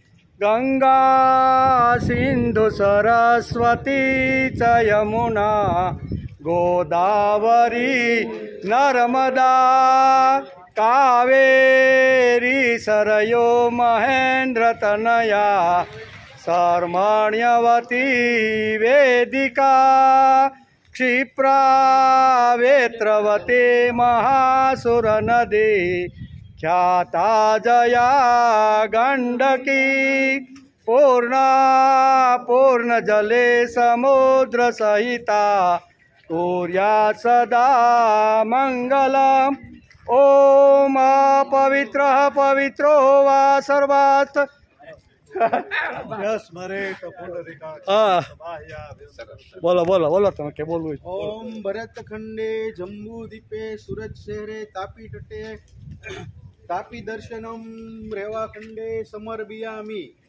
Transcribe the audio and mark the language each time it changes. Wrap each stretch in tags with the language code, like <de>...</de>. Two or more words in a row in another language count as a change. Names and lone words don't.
<sa>ગંગા સિંધુ સરસ્વતી ચ યમુના ગોદાવરી નર્મદા કાવેરી સરયો મહેન્દ્ર તનયા શર્મણ્યવતી વેદિકા क्षिप्रा वेत्रवते महासुर नदी ख्याता जया गंडकी पूर्ण जले समुद्र सहिता कुर्यात् सदा मंगलम ओम पवित्रो वा सर्वात्</sa> <gu>બોલો તમે કે બોલવું</gu> <sa>ઓમ ભરત ખંડે જંબુ દીપે સુરત શહેરે તાપી તટે તાપી દર્શનમ રેવા ખંડે સમર્પિયામિ</sa>